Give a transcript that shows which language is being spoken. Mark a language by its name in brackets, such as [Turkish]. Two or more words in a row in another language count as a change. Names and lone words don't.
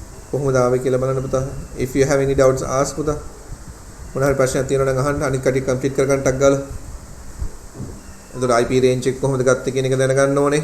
[Sinhala] කොහොමද ආවේ කියලා බලන්න පුතා. [English] if you have any doubts ask පුතා. [Sinhala] මොන හරි ප්‍රශ්නයක් තියෙනවා නම් අහන්න. අනිත් කටි කම්ප්ලීට් කරගන්න ටක් ගාලා. එතකොට [English] IP range [Sinhala] එක කොහොමද ගත්තේ කියන එක දැනගන්න ඕනේ.